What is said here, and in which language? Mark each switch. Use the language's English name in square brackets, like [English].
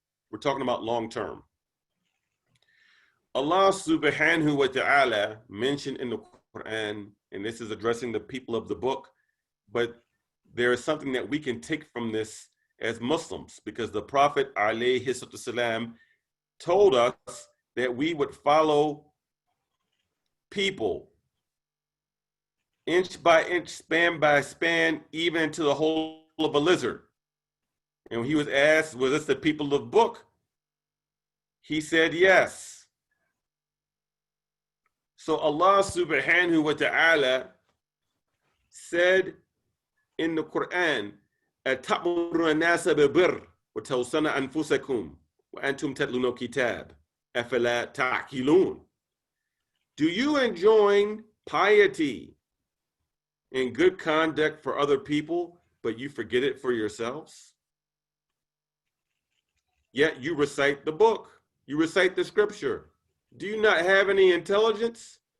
[English] We're talking about long-term. Allah subhanahu wa ta'ala mentioned in the Quran, and this is addressing the people of the book, but there is something that we can take from this as Muslims, because the Prophet alayhi salam told us that we would follow people inch by inch, span by span, even into the hole of a lizard. And when he was asked, was this the people of the book? He said, yes. So Allah subhanahu wa ta'ala said in the Quran, [Arabic] أَتَأْمُرُونَ النَّاسَ بِالْبِرِّ وَتَنْسَوْنَ أَنفُسَكُمْ وَأَنْتُمْ تَتْلُونَ الْكِتَابَ أَفَلَا تَعْقِلُونَ. [English] Do you enjoin piety and good conduct for other people, but you forget it for yourselves? Yet you recite the book, you recite the scripture. Do you not have any intelligence?